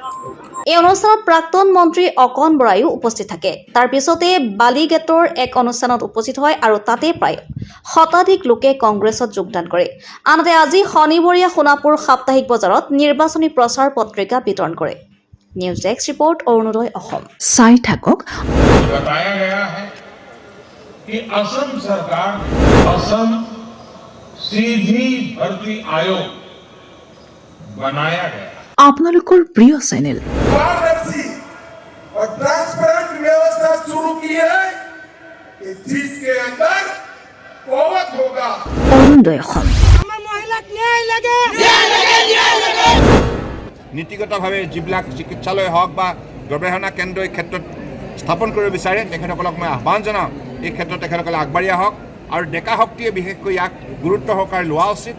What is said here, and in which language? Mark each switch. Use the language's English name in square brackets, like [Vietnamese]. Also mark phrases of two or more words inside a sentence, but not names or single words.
[Assamese] এই অনুষ্ঠানত প্ৰাক্তন মন্ত্ৰী অকণ বৰায়ো উপস্থিত থাকে। তাৰ পিছতে বালিগেটৰ এক অনুষ্ঠানত উপস্থিত হয় আৰু তাতে প্ৰায় শতাধিক লোকে কংগ্ৰেছত যোগদান কৰে। আনহাতে আজি শনিবৰীয়া সোণাপুৰ সাপ্তাহিক বজাৰত নিৰ্বাচনী প্ৰচাৰ পত্ৰিকা বিতৰণ কৰে। নিউজ ডেস্ক ৰিপৰ্ট, অৰুণোদয় অসম। চাই থাকক। [Hindi] बताया गया है कि असम सरकार असम सीधी भर्ती आयोग बनाया गया। [Assamese] আপোনালোকৰ প্ৰিয় চেনেল [Hindi] पारदर्शी और ट्रांसपेरेंट व्यवस्था शुरू की है कि जिसके अंदर कोवत होगा। [Assamese] অৰুণোদয় অসম। নীতিগতভাৱে যিবিলাক চিকিৎসালয় হওক বা গৱেষণা কেন্দ্ৰ এই ক্ষেত্ৰত স্থাপন কৰিব বিচাৰে তেখেতসকলক মই আহ্বান জনাওঁ, এই ক্ষেত্ৰত তেখেতসকলে আগবাঢ়ি আহক আৰু ডেকা শক্তিয়ে বিশেষকৈ ইয়াক গুৰুত্ব সহকাৰে লোৱা উচিত।